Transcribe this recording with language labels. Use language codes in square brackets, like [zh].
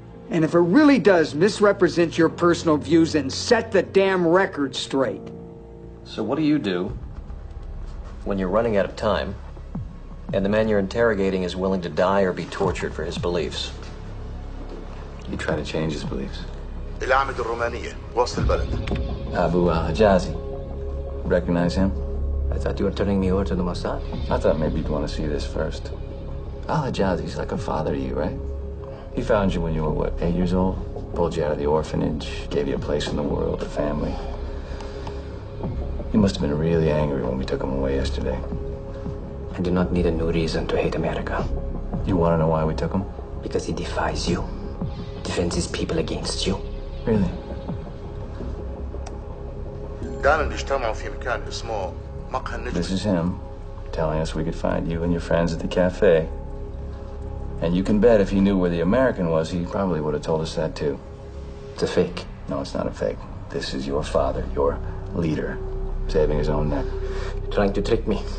[en] And if it really does misrepresent your personal views, then set the damn record straight. So what do you do when you're running out of time and the man you're interrogating is willing to die or be tortured for his beliefs? You try to change his beliefs. [ar] الأعمدة الرومانية وسط البلد. [en] Abu al-Hijazi. Recognize him? I thought you were turning me over to the Mossad. I thought maybe you'd want to see this first. Al-Hijazi's like a father to you, right? He found you when you were, what, 8 years old? Pulled you out of the orphanage, gave you a place in the world, a family. He must have been really angry when we took him away yesterday. I do not need a new reason to hate America. You want to know why we took him? Because he defies you. Defends his people against you. Really? [ar] دائما بيجتمعوا في مكان اسمه مقهى النجم. [en] This is him. telling us we could find you and your friends at the cafe. And you can bet if he knew where the American was, he probably would have told us that too. It's a fake. No, it's not a fake. This is your father, your leader, saving his own neck. You're trying to trick me.